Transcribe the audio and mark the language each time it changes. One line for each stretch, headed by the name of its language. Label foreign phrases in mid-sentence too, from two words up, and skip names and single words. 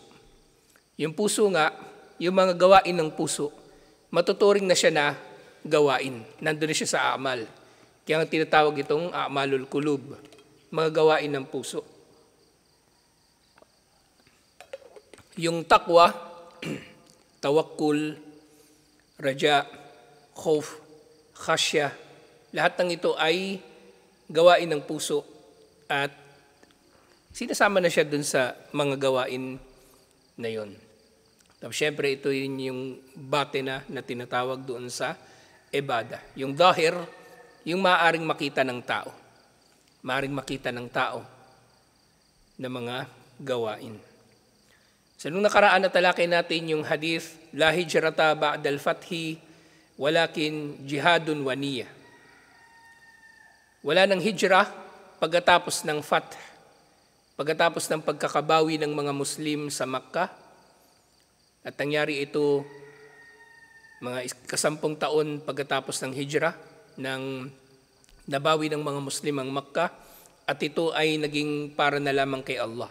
Filipino: Yung puso nga, yung mga gawain ng puso, matuturing na siya na gawain. Nandun na siya sa amal. Kaya nga tinatawag itong
Arabic: أعمال القلوب,
Filipino: mga gawain ng puso.
Arabic: Yung تقوى، توكل، رجاء، خوف، خشية,
Filipino: lahat ng ito ay gawain ng puso at sinasama na siya dun sa mga gawain na yon. Tapos syempre ito yung batina na tinatawag doon sa ibada. Yung dahir, yung maaaring makita ng tao. Maaaring makita ng tao na mga gawain. So nung nakaraan na talakay natin yung hadith,
Arabic: لا هجرة بعد الفتح ولكن جهاد ونية.
Filipino: Wala ng hijrah pagkatapos ng fath, pagkatapos ng pagkakabawi ng mga Muslim sa Makkah. At nangyari ito mga 10 taon pagkatapos ng hijrah, ng nabawi ng mga Muslim ang Makkah, at ito ay naging para na lamang kay Allah.